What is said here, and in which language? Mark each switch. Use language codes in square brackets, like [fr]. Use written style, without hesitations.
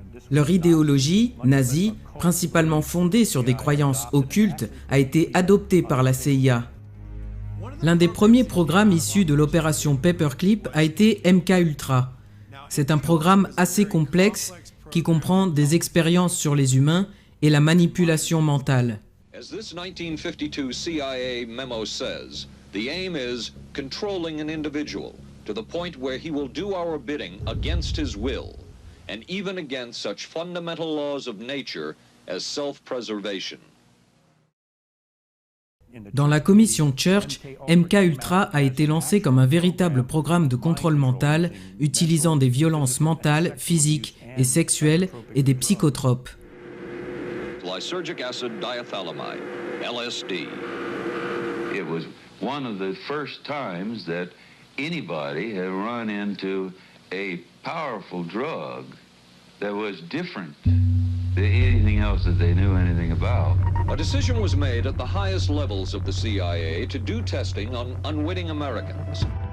[fr] Leur idéologie, nazie, principalement fondée sur des croyances occultes, a été adoptée par la CIA. L'un des premiers programmes issus de l'opération Paperclip a été MKUltra. C'est un programme assez complexe qui comprend des expériences sur les humains et la manipulation mentale. [en] As this 1952 CIA memo says, the aim is controlling an individual to the point where he will do our bidding against his will, and even against such fundamental laws of nature as self-preservation. [fr] Dans la commission Church, MKUltra a été lancé comme un véritable programme de contrôle mental utilisant des violences mentales, physiques et sexuelles et des psychotropes. [en] Lysergic acid diethylamide, LSD. It was one of the first times that anybody had run into a powerful drug that was different than anything else that they knew anything about. A decision was made at the highest levels of the CIA to do testing on unwitting Americans.